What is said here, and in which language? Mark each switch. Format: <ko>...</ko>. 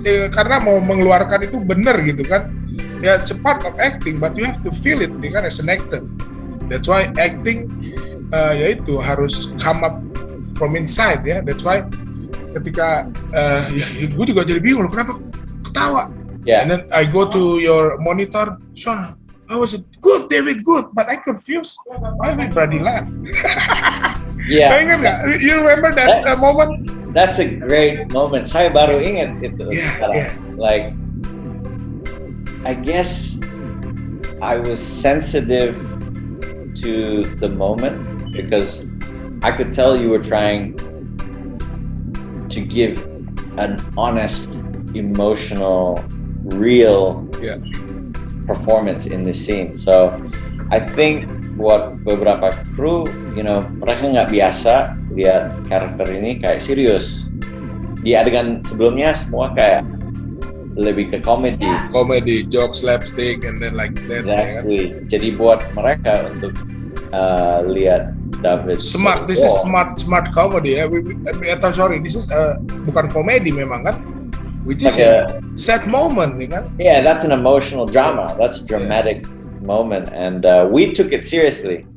<id>Karena mau mengeluarkan itu bener gitu kan.</id> <en>Ya, it's a part of acting, but you have to feel it,</en> <id>ya kan,</id> <en>as an actor. That's why acting</en> <id>yaitu harus</id> <en>come up from inside ya. That's why</en> <id>ketika gue juga jadi bingung kenapa ketawa.</id> <en>And then I go to your monitor, Sean, how was it? Good, David, good, but I confused. Why everybody laugh? Yeah.</en> <id>Ingat nggak?</id> <en>You remember that moment? That's a great moment.</en> <id>Saya baru ingat itu.</id> <en>Yeah. Like, I guess I was sensitive to the moment because I could tell you were trying to give an honest, emotional, real performance in this scene. So I think</en> <id>buat beberapa kru, mereka nggak biasa lihat karakter ini kayak serius. Di adegan sebelumnya semua kayak lebih ke komedi,</id> <en>joke, slapstick, and then like that.</en> <id>Exactly. Jadi buat mereka untuk lihat David</id> <en>smart. This is smart comedy ya. This is</en> <id>bukan komedi memang kan,</id> <en>which is a sad moment, kan? Yeah, that's an emotional drama. That's a dramatic moment, and we took it seriously.</en>